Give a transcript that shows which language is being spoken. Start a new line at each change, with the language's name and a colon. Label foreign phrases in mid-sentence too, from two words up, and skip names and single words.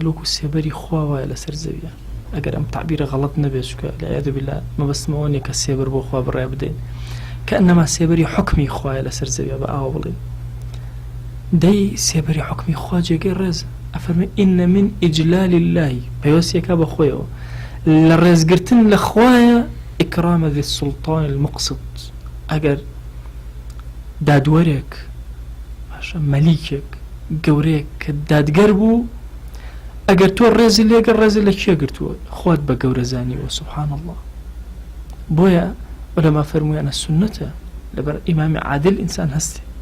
Central Kurdish: وەکو سێبەری خوا وایە لەسەر زەویە ئەگەر ئەم تعبیرە غەڵەت نەبێت چونکە لەعیاذ بالله مەبەستمەوە نییە کە سێبەر بۆ خوا بڕای بدەین کە ئەنەما سێبەری حوکمی خوایە لەسەر زەویە بە ئاوا بڵێن دەی سێبەری حوکمی خوا جێگەی ڕێز ئەفەرمێ
Arabic: ئینە من ئیجلال الله
Central Kurdish: پەیوەستیەکە بە خۆیەوە لە ڕێزگرتن لە خوایە
Arabic: إكرام ذي السلطان المقسط
Central Kurdish: ئەگەر دادوەرێک مەلیکێک گەورەیەک کە دادگەر بوو ئەگەر تۆ ڕێزی لێگەر ڕێزی لە کێ گرتووە خوات بە گەورە زانیوە
Arabic: سبحان الله
Central Kurdish: بۆیە عولەما فەرموویانە سنەتە لەبەر ئیمامی عادل ئینسان هەستی